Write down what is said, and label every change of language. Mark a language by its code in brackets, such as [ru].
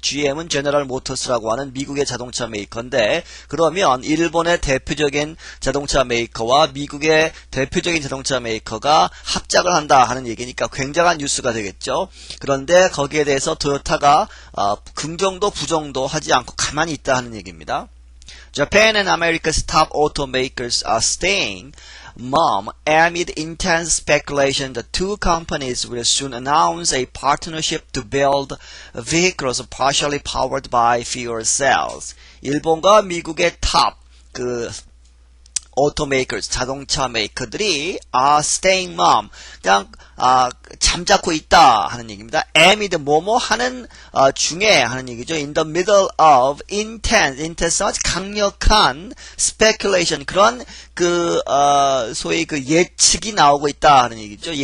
[ko] GM은 General Motors라고 하는 미국의 자동차 메이커인데 그러면 일본의 대표적인 자동차 메이커와 미국의 대표적인 자동차 메이커가 합작을 한다 하는 얘기니까 굉장한 뉴스가 되겠죠. 그런데 거기에 대해서 토요타가 긍정도 부정도 하지 않고 가만히 있다 하는 얘기입니다. [en] Japan and America's top automakers are staying mum amid intense speculation the two companies will soon announce a partnership to build vehicles partially powered by fuel cells. [ko] 일본과 미국의 탑 automakers, 자동차 메이커들이 [en] staying mum, [ko] 그냥 잠자코 있다 하는 얘기입니다. amid 뭐뭐 하는 중에 하는 얘기죠. [en] in the middle of intense [ko] 아주 강력한 speculation 그런 소위 예측이 나오고 있다 하는 얘기죠.